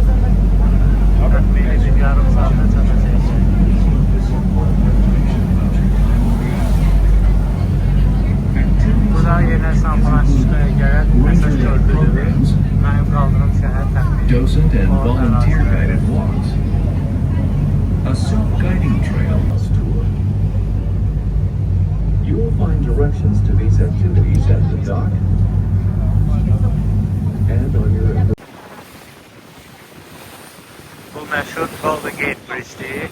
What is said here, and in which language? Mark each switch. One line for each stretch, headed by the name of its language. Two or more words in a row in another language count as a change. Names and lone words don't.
Azerbaijani: Təxmini bir yarım saatda çatacaq. Burada yenə San Francisco'ya gələn məsaj gördüyüdür. Mənim qaldığım şəhər təxmini o ərazidir.
English: A self-guiding trail tour. You will find directions to these activities at the dock and on your...
Azerbaijani: Bu məşhur Golden Gate Bridge-dir.